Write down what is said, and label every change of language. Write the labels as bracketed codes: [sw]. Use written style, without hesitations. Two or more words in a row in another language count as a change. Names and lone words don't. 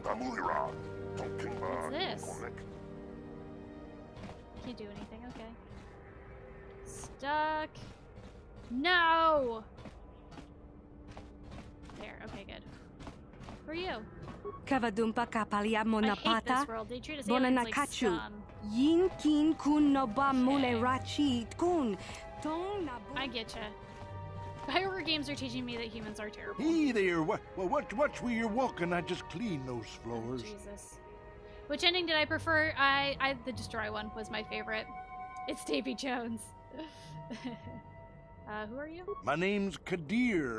[en] What's this? Can't do anything, okay. Stuck. No! There, okay, good. Who are you? Kavadumpa kapalia I hate monapata. this world. They treat us aliens like Bonanakachu. scum. Yin kin kun no ba mule rachi kun. I getcha. Bioware games are teaching me that humans are terrible. Hey there, watch where you're walking. I just cleaned those floors. Jesus. Which ending did I prefer? The destroy one was my favorite. It's Davy Jones. Who are you? My name's Kadir.